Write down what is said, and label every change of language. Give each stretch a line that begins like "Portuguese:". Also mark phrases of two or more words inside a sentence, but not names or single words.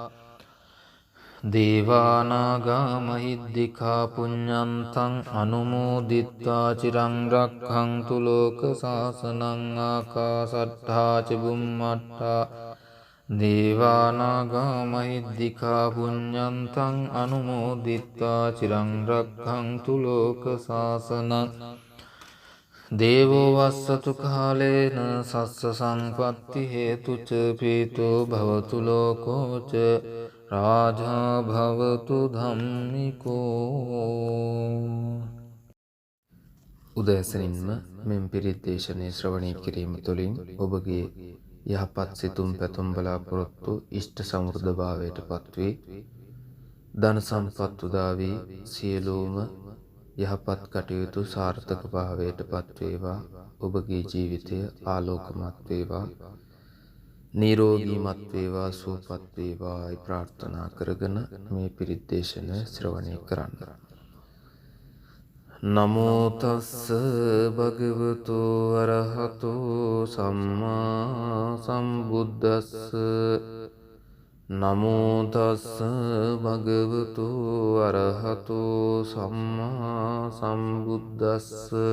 Pali: දේවානාගා මහිද්దికා පුඤ්ඤන්තං අනුමෝදිත්වා චිරං රක්ඛන්තු ලෝක සාසනං ආකාසට්ටා ච බුම්මට්ටා දේවානාගා මහිද්దికා පුඤ්ඤන්තං අනුමෝදිත්වා චිරං රක්ඛන්තු ලෝක සාසනං දේවෝ වස්සතු කාලේන සස්ස සංපත්ති හේතුච පීතෝ භවතු ලෝකෝච රාජා භවතු ධම්මිකෝ
Sinhala: උදෑසනින්ම මෙම පිරිත් දේශනය ශ්‍රවණය කිරීම තුළින් ඔබගේ යහපත් සිතුම් පැතුම් බලාපොරොත්තු ඉෂ්ට සමෘද්ධ භාවයට පත්වේ ධන සම්පත් උදා වී සියලුම යහපත් කටයුතු සාර්ථක භාවයට පත්වේවා. ඔබගේ ජීවිතය ආලෝකමත් වේවා, නිරෝගීමත් වේවා, සුවපත් වේවායි ප්‍රාර්ථනා කරගෙන මේ පිරිත් දේශනය ශ්‍රවණය කරන්න.
Pali: නමෝ තස්ස භගවතු අරහතෝ සම්මා සම්බුද්දස්ස. නමෝ තස්ස භගවතු අරහතෝ සම්මා සම්බුද්දස්ස.